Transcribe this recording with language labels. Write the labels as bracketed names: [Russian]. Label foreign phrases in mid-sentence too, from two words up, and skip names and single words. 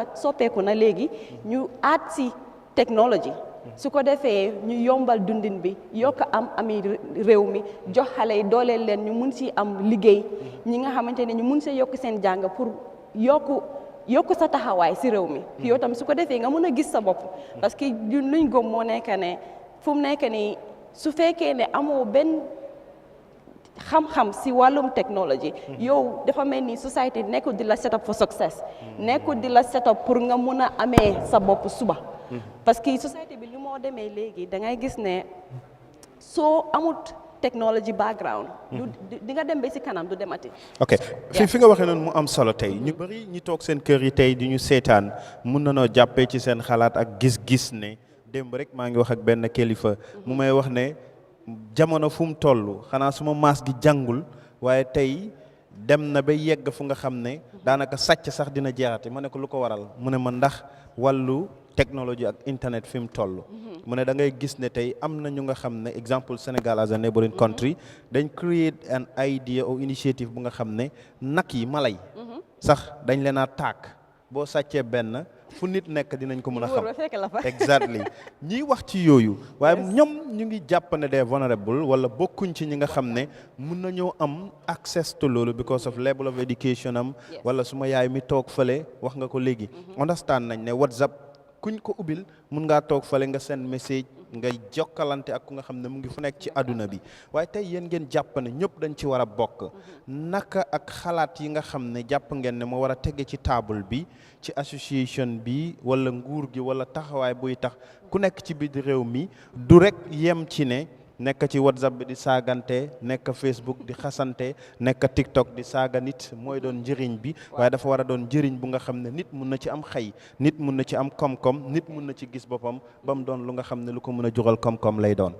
[Wolof] soppeeku na léegi ñu aat si technology su ko defee ñu yombal dundin bi yokk ami réew mi jox xale yi dooleel leen ñu mun si am liggéey ñi nga xamante ne ñu mun see yokk seen jàng pour yokku sa taxawaay si réew mi yow tam su ko defee nga mun a gis sa bopp [French] parce que [Wolof] luñ gëm moo nekk ne fu mu nekk ni su fekkee ne amoo benn xam-xam si wàllum technology yow dafa mel ni society nekkul di la [English] set up for success [Wolof] nekkul di la [English] set up [Wolof] pour nga mun a amee sa bopp suba [French] parce que [Wolof] société bi li moo demee léegi da ngay gis ne soo amut [English] technology background [Wolof] di nga dem ba si kanam du demati. ok fi nga waxee noonu mu am solo tey ñu bëri ñi toog seen kër yi tey di ñu seetaan mun na noo jàppee ci seen xalaat ak gis-gis ne démb rek maa ngi wax ak benn kilifa mu may wax ne jamono fu mu toll xanaa suma maas gi jàngul waaye tey dem na ba yegg fu nga xam ne daanaka sàcc sax dina jeexati ma ne ko lu ko waral mu ne ma ndax wàllu technology ak internet fi mu toll mu ne da ngay gis ne tey am na ñu nga xam ne exemple Sénégal [English] as a neighboring country [Wolof] dañ [English] create an idea or initiative [Wolof] bu nga xam ne nag yi mala yi sax dañ leen a tàkk boo sàccee benn fu nit nekk dinañ ko mën a xam exactly ñiy wax ci yooyu waaye ñoom ñu ngi jàpp ne des vulnerable wala bokkuñ ci ñi nga xam ne mun nañoo am [English] access to [Wolof] loolu [English] because of level of education [Wolof] am wala suma yaay mi toog fële wax nga ko léegi understand nañ ne WhatsApp kuñ ko ubbil mun ngaa toog fale nga [English] send message [Wolof] ngay jokkalante ak ku nga xam ne mu ngi fu nekk ci àdduna bi waaye tey yéen ngeen jàpp ne ñëpp dañ ci war a bokk naka ak xalaat yi nga xam ne jàpp ngeen ne moo war a tege ci table bi ci association bi wala nguur gi wala taxawaay buy tax ku nekk ci biir réew mi du rek yem ci ne nekk ci WhatsApp bi di saagante nekk Facebook di xasante nekk TikTok di saaga nit mooy doon njëriñ bi waaye dafa war a doon njëriñ bu nga xam ne nit mun na ci am xëy nit mun na ci am koom-koom nit mun na ci gis boppam ba mu doon lu nga xam ne lu ko mën a jural koom-koom lay doon.